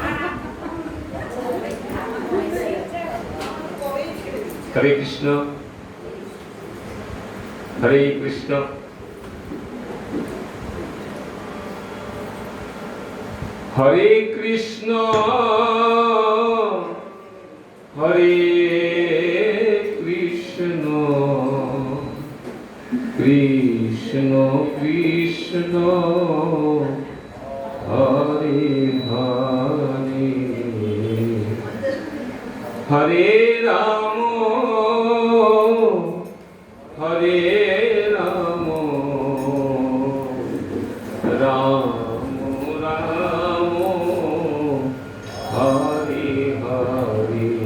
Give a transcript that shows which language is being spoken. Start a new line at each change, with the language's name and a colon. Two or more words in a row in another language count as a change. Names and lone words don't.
Sanskrit: হরে কৃষ্ণ হরে কৃষ্ণ হরে কৃষ্ণ হরে কৃষ্ণ কৃষ্ণ কৃষ্ণ হরে হরে হরে রাম হরে রাম রাম রাম হরে হরে